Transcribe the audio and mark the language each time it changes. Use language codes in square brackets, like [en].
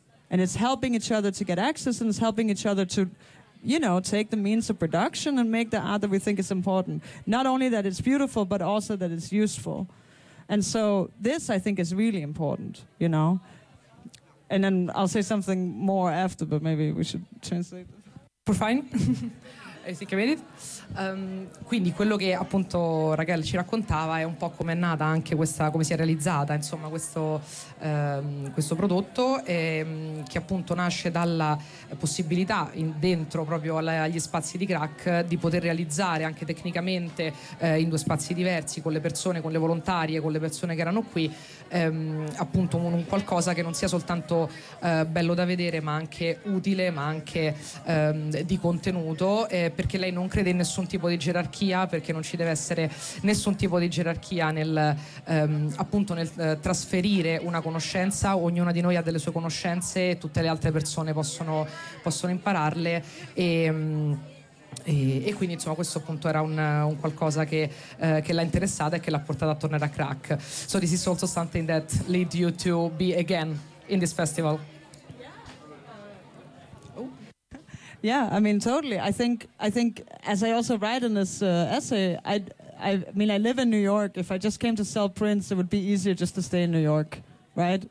[en] And it's helping each other to get access, and it's helping each other to, you know, take the means of production and make the art that we think is important. Not only that it's beautiful, but also that it's useful. And so this, I think, is really important, you know. And then I'll say something more after, but maybe we should translate. We're fine. I think I made it. [it] Quindi quello che appunto Raquel ci raccontava è un po' come è nata anche questa, come si è realizzata insomma questo prodotto, che appunto nasce dalla possibilità dentro proprio agli spazi di Krak di poter realizzare anche tecnicamente in due spazi diversi, con le persone, con le volontarie, con le persone che erano qui, appunto un qualcosa che non sia soltanto bello da vedere, ma anche utile, ma anche di contenuto, perché lei non crede in nessun tipo di gerarchia, perché non ci deve essere nessun tipo di gerarchia nel appunto nel trasferire una conoscenza. Ognuna di noi ha delle sue conoscenze e tutte le altre persone possono impararle, e quindi insomma questo appunto era un qualcosa che l'ha interessata e che l'ha portata a tornare a Krak. [en] So this is also something that led you to be again in this festival. Yeah, I mean, totally. I think as I also write in this essay, I mean, I live in New York. If I just came to sell prints, it would be easier just to stay in New York, right?